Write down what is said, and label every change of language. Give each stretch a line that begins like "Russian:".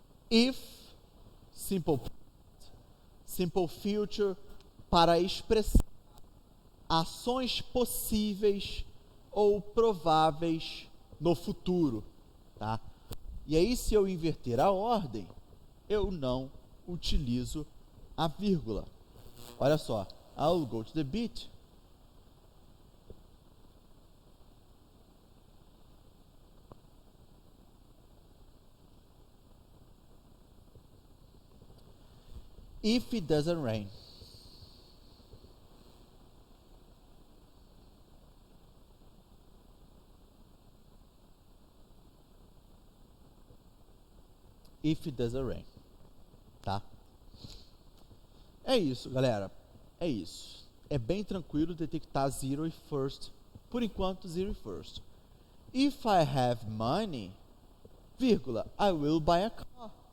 Portuguese: If, simple future, para expressar ações possíveis ou prováveis no futuro, tá? E aí, se eu inverter a ordem, eu não utilizo a vírgula. Olha só,
English: I'll go to the beach. If it doesn't rain. If it doesn't rain,
Portuguese: tá? É isso, galera. É isso. É bem tranquilo detectar zero e first. Por enquanto, zero e first.
English: If I have money, vírgula, I will buy a car.